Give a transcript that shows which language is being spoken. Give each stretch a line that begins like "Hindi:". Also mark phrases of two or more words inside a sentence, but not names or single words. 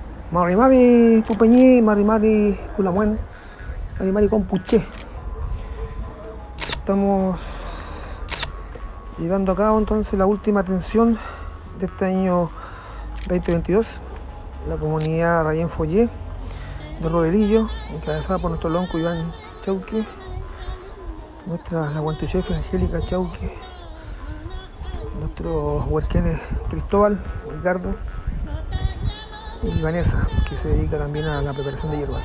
Mapuche: Mari Mari Pupeñí, Mari Mari Pulamuen, Mari Mari Compuché.
Spanish: Estamos llevando a cabo entonces la última atención de este año 2022. La comunidad Rayén Follé de Rodelillo, encabezada por nuestro lonco Iván Chauque, nuestra aguantechefe Angélica Chauque, nuestros huerquenes Cristóbal, Ricardo y Vanessa, que se dedica también a la preparación de hierbas.